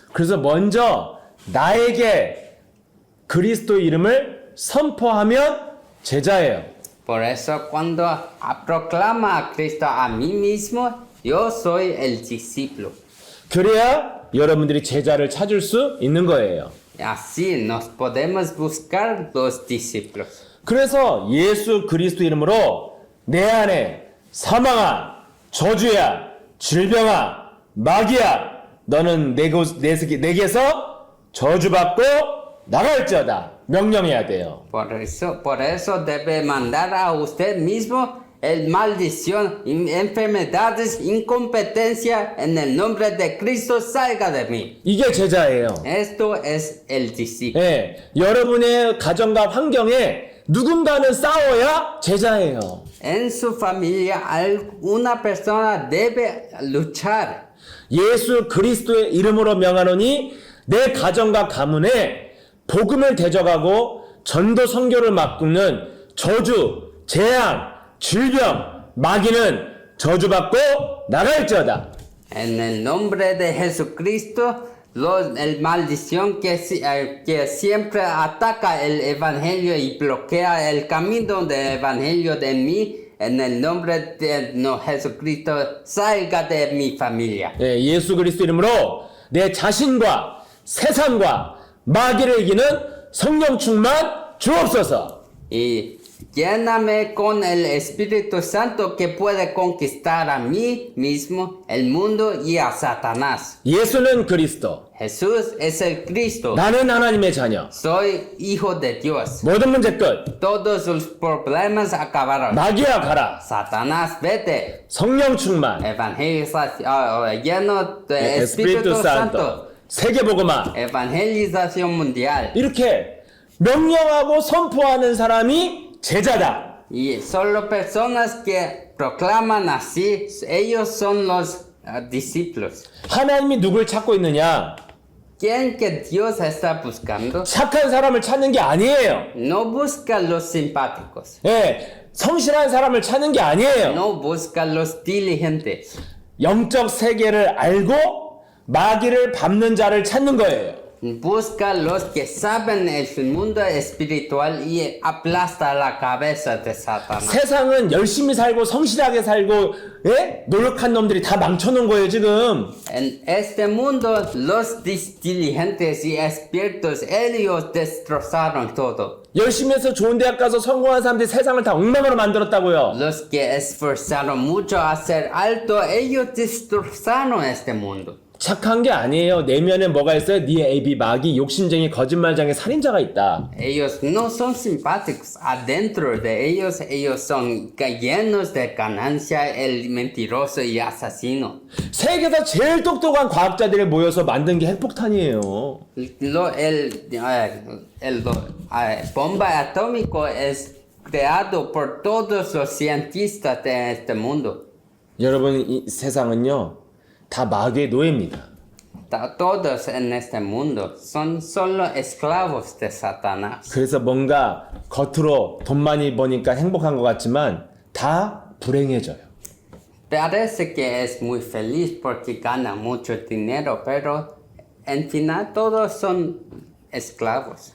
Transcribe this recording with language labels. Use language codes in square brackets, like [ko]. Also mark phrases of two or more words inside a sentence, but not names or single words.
[ko] 그래서 먼저 나에게 그리스도 이름을 선포하면 제자예요. [es] Por eso cuando proclama a Cristo a mí mismo, yo soy el discípulo. [ko] 그래야 여러분들이 제자를 찾을 수 있는 거예요. [es] Así nos podemos buscar los discípulos. [ko] 그래서 예수 그리스도 이름으로 내 안에 사망아, 저주야, 질병아, 마귀야, 너는 내게서 저주받고 나갈지어다 명령해야 돼요. [es] Por eso debe mandar a usted mismo el maldición, enfermedades, incompetencia, en el nombre de Cristo salga de mí. [ko] 이게 제자예요. [es] Esto es el discípulo. [ko] 예, 여러분의 가정과 환경에 누군가는 싸워야 제자예요. [es] En su familia, una persona debe luchar. [ko] 예수 그리스도의 이름으로 명하노니 내 가정과 가문에 복음을 대적하고 전도 선교를 막는 저주, 재앙, 질병, 마귀는 저주받고 나갈지어다. [es] En el nombre de Jesucristo, el maldición que siempre ataca el evangelio y bloquea el camino del evangelio de mí, en el nombre de Jesucristo, salga de mi familia. [ko] 예, 예수 그리스도 이름으로 내 자신과 세상과 마귀를 이기는 성령 충만 주옵소서. [es] Y lléname con el Espíritu Santo que puede conquistar a mí mismo, el mundo y a Satanás. [ko] 예수는 그리스도, [es] Jesús es el Cristo. [ko] 나는 하나님의 자녀. [es] Soy hijo de Dios. [ko] 모든 문제 끝. [es] Todos sus problemas acabaron. [ko] 마귀야 가라. [es] Satanás, vete. [ko] 성령 충만. [es] Evangelización, lleno de Espíritu Santo. [ko] 세계복음화. [es] Evangelización mundial. [ko] 이렇게 명령하고 선포하는 사람이 제자다. [es] Y solo personas que proclaman así, ellos son los discípulos. [ko] 하나님이 누굴 찾고 있느냐? [es] ¿Quién que Dios está buscando? [ko] 착한 사람을 찾는 게 아니에요. [es] No busca los simpáticos. [ko] 예, 성실한 사람을 찾는 게 아니에요. [es] No busca los diligentes. [ko] 영적 세계를 알고 마귀를 밟는 자를 찾는 거예요. [es] Busca los que saben el mundo espiritual y aplasta la cabeza de Satanás. [ko] 세상은 열심히 살고 성실하게 살고 예? 노력한 놈들이 다 망쳐놓은 거예요 지금. [es] En este mundo, los diligentes y expertos, ellos destrozaron todo. [ko] 열심히 해서 좋은 대학 가서 성공한 사람들이 세상을 다 엉망으로 만들었다고요. [es] Los que esforzaron mucho a ser alto, ellos destrozaron este mundo. [ko] 착한 게 아니에요. 내면에 뭐가 있어요? 네 애비 마귀 욕심쟁이 거짓말장애 살인자가 있다. [es] Ellos no son simpáticos. Adentro de ellos, ellos son llenos de ganancia, el mentiroso y asesino. [ko] 세계에서 제일 똑똑한 과학자들이 모여서 만든 게 핵폭탄이에요. [es] Bomba atómico es creado por todos los cientistas de este mundo. [ko] 여러분 이 세상은요. 다 마귀의 노예입니다. [es] Todos en este mundo son solo esclavos de Satanás. [ko] 그래서 뭔가 겉으로 돈 많이 버니까 행복한 것 같지만 다 불행해져요. [es] Parece que es muy feliz porque gana mucho dinero, pero en final todos son esclavos.